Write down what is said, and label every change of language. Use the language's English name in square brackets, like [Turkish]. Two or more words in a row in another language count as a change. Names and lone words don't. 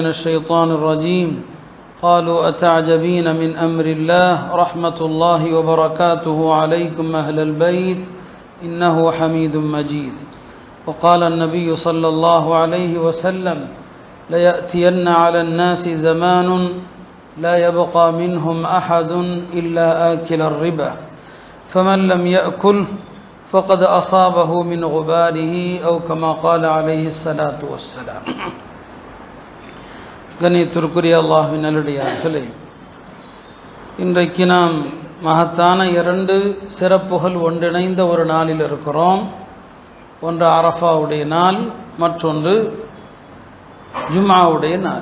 [Arabic] الشيطان الرجيم قالوا أتعجبين من أمر الله رحمة الله وبركاته عليكم أهل البيت إنه حميد مجيد وقال النبي صلى الله عليه وسلم ليأتين على الناس زمان لا يبقى منهم أحد إلا آكل الربا فمن لم يأكل فقد أصابه من غباره أو كما قال عليه الصلاة والسلام. [Tamil] கண்ணியத்திற்குரிய அல்லாஹ்வின் நல்லடியார்களே, இன்றைக்கு நாம் மகத்தான இரண்டு சிறப்புகள் ஒன்றிணைந்த ஒரு நாளில் இருக்கிறோம். ஒன்று அரஃபாவுடைய நாள், மற்றொன்று ஜும்ஆவுடைய நாள்.